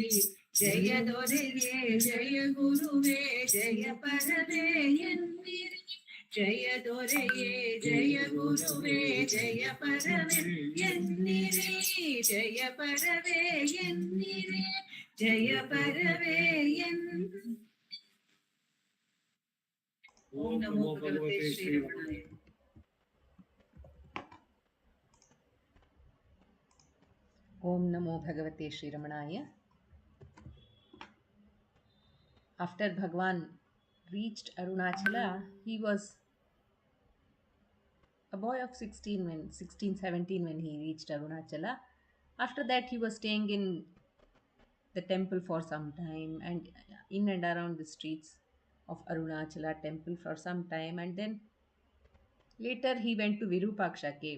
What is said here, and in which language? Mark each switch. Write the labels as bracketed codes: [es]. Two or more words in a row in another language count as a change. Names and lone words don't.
[kn] ಜಯ ದೊರೆಯೇ ಜಯ ಗುರುವೇ ಜಯ ಪರವೇ ಎನ್ನಿರಿ. ಜಯ ದೊರೆಯೇ ಜಯ ಗುರುವೇ ಜಯ ಪರವೇ ಎನ್ನಿರಿ. ಜಯ ಪರವೇ ಎನ್ನಿರಿ. ಜಯ ಪರವೇ ಎನ್ನಿರಿ. [sa] ಓಂ ನಮೋ ಭಗವತೆ ಶ್ರೀ ರಮಣಾಯ. ॐ नमो भगवते श्री रमणाय. [en] After Bhagwan reached Arunachala, he was a boy of 17 when he reached Arunachala. After that, he was staying in the temple for some time and in and around the streets of Arunachala temple for some time, and then later he went to Virupaksha cave.